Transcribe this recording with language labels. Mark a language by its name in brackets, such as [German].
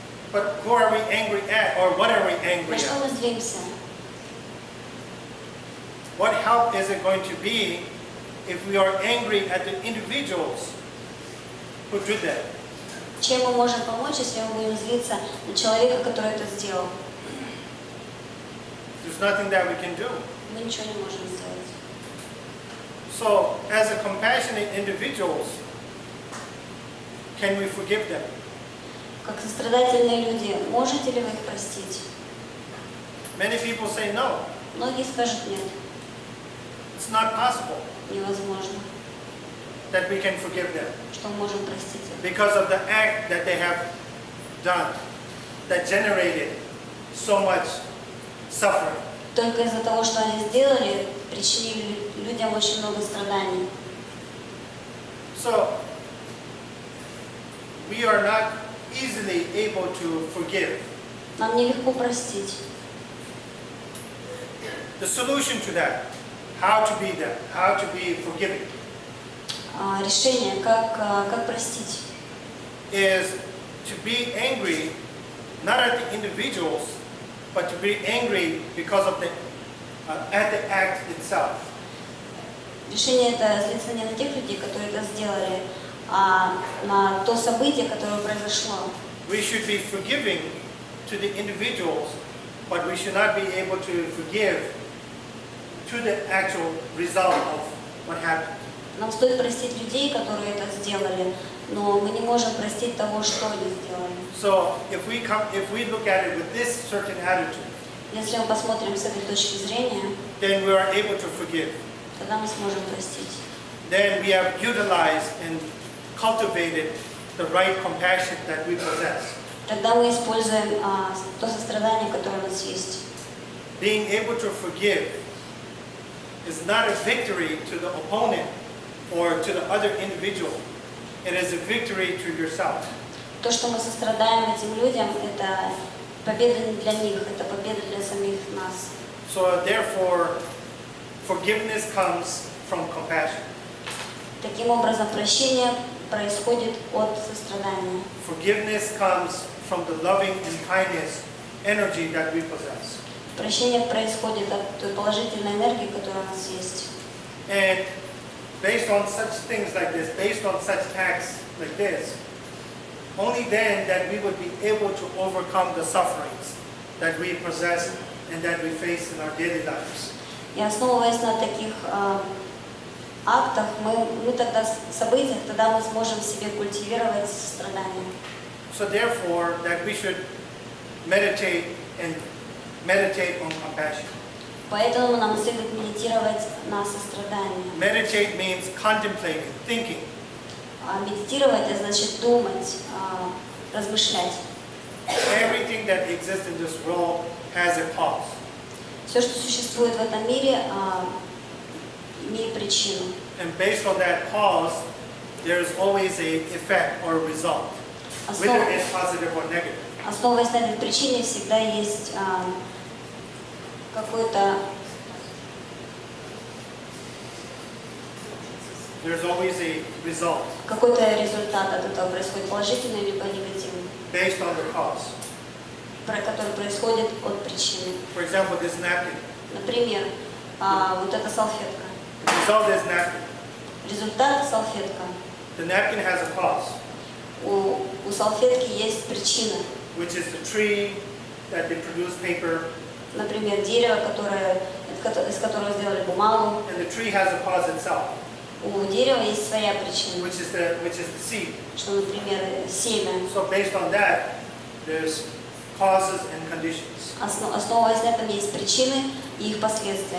[English] But who are we angry at, or what are we angry [Russian] На что [English] at? [Russian] мы злимся? [English] What help is it going to be if we are angry at the individuals who did that? [Russian] Чем мы можем помочь, если мы будем злиться на человека, который это сделал? [English] There's nothing that we can do. [Russian] Мы ничего не можем сделать. [English] So, as a compassionate individuals, can we forgive them? [Russian] Как сострадательные люди, можете ли вы их простить? [English] Many people say no, [Russian] Многие скажут нет, [English] it's not possible [Russian] невозможно, [English] that we can forgive them [Russian] что мы можем простить их. [English] because of the act that they have done that generated so much suffering. [Russian] Только из-за того, что они сделали, причинили людям очень много страданий. [English] So, we are not easily able to forgive. [Russian] Нам нелегко простить. [English] The solution to that, how to be that, how to be forgiving, [Russian] Решение, как простить, [English] is to be angry not at the individuals, but to be angry because of at the act itself. [Russian] Решение это злиться не на тех людей, которые это сделали, а на то событие, которое произошло. [English] We should be forgiving to the individuals, but we should not be able to forgive to the actual result of what happened. [Russian] Нам стоит простить людей, которые это сделали, но мы не можем простить того, что они сделали. [English] So if we look at it with this certain attitude, [Russian] Если мы посмотрим с этой точки зрения, [English] then we are able to forgive. [Russian] тогда мы сможем простить. [English] Then we have utilized and cultivated the right compassion that we possess. [Russian] Тогда мы используем то сострадание, которое у нас есть. [English] Being able to forgive is not a victory to the opponent or to the other individual. It is a victory to yourself. [Russian] То, что мы сострадаем этим людям, это победа не для них, это победа для самих нас. [English] So therefore, forgiveness comes from compassion. [Russian] Таким образом, прощение происходит от сострадания. [English] Forgiveness comes from the loving and kindness energy that we possess. [Russian] Прощение происходит от той положительной энергии, которая у нас есть. [English] And based on such things like this, based on such acts like this, only then that we would be able to overcome the sufferings that we possess and that we face in our daily lives. [Russian] И основываясь на таких актах, мы тогда, событиях, тогда мы сможем в себе культивировать сострадание. [English] So therefore, that we should meditate on compassion. [Russian] Поэтому нам следует медитировать на сострадание. [English] Meditate means contemplating, thinking. [Russian] Медитировать это значит думать, размышлять. [English] Everything that exists in this world has a cause. [Russian] Все, что существует в этом мире, имеет причину. [English] And based on that cause, there is always a effect or a result, whether it's positive or negative. [Russian] Основываясь на этой причине, всегда есть какой-то... [English] There's always a result. [Russian] Какой-то результат от этого происходит, положительный либо негативный. [English] Based on the cause. [Russian] Который происходит от причины. [English] For example, this napkin. [Russian] Например, вот эта салфетка. [English] The result is napkin. [Russian] Результат – салфетка. [English] The napkin has a cause. [Russian] У салфетки есть причина. [English] Which is the tree that they produce paper. [Russian] Например, дерево, из которого сделали бумагу. [English] And the tree has a cause itself. [Russian] У дерева есть своя причина. [English] Which is the seed. [Russian] Что, например, семя. [English] So based on that, there's causes and conditions. [Russian] Основываясь на этом, есть причины и их последствия.